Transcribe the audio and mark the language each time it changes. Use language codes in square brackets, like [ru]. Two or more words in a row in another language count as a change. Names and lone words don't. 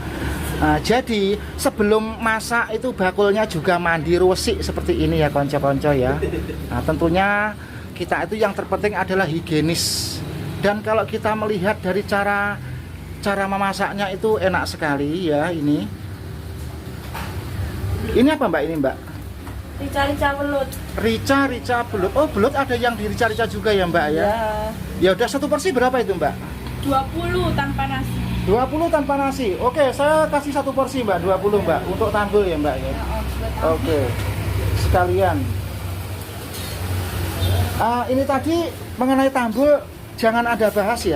[id] Jadi sebelum masak itu bakulnya juga mandi resik seperti ini ya konco-konco ya. Nah, tentunya kita itu yang terpenting adalah higienis. Dan kalau kita melihat dari cara memasaknya itu enak sekali ya ini. Ini apa Mbak ini Mbak? rica-rica welut. Rica belut. Oh, belut ada yang di rica juga ya Mbak ya? Ya udah, satu porsi berapa itu Mbak? 20 tanpa nasi. 20 tanpa nasi. Oke, saya kasih satu porsi Mbak, 20 Mbak. Untuk tanggul ya Mbak ya? Oke, sekalian. Ini tadi mengenai tambul jangan ada bahas ya.